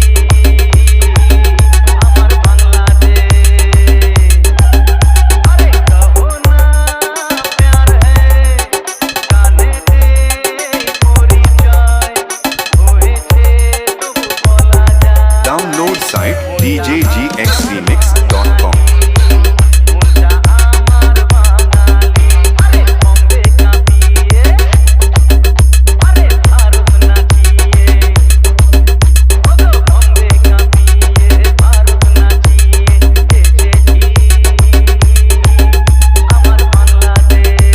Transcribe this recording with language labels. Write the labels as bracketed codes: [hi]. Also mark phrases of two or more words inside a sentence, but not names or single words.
[bn] আমার বাংলাদেশ আরে কহো না প্যার হ্যায় গানেতে পরিচয় হয়েছে তবু বলা যায় [en] Download site djgxremix.com. [bn] মনটা আমার বাঙালি আরে বম্বে কাঁপিয়ে আরে ভারত নাচিয়ে ওগো বম্বে কাঁপিয়ে ভারত নাচিয়ে এসেছি আমার বাংলাদেশ